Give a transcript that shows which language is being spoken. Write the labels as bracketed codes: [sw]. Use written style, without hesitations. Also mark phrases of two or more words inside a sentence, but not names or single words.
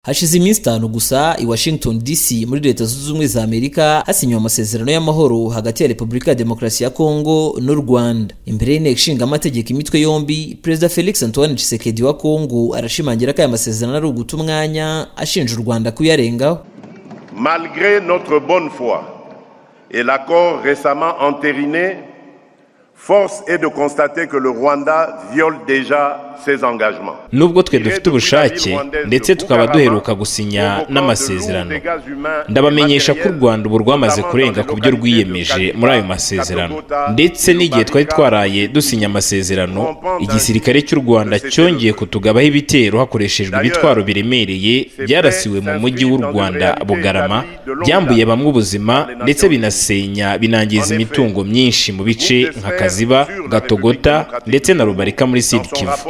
[rw] Hashize iminsi 5 gusa i Washington DC muri Leta Zunze Ubumwe za Amerika hasinywe amasezerano y'amahoro hagati ya Repubulika ya Demokarasi ya Kongo n'u Rwanda. Imbere y'inteko ishinga amategeko imitwe yombi, Perezida Felix Antoine Tshisekedi wa Kongo arashimangira ko aya masezerano ari uguta umwanya ashinja u Rwanda kuyarengaho. [fr] Malgré notre bonne foi et l'accord récemment entériné, force est de constater que le Rwanda viole déjà ses engagements. [rw] Nubwo twe dufite ubushake ndetse tukaba duheruka gusinya n'amasezerano, ndabamenyesha ko u Rwanda ubu rwamaze kurenga ku byo rwiyemeje muri ayo masezerano, ndetse n'igihe twari twaraye dusinya amasezerano, igisirikare cy'u Rwanda cyongeye kutugabaho ibitero hakoreshejwe ibitwaro biremereye byarasiwe mu mujyi w'u Rwanda Bugarama, byambuye bamwe ubuzima ndetse binangiza imitungo myinshi mu bice nka Kaziba, Gatogota ndetse na Rubarika muri Sud Kivu.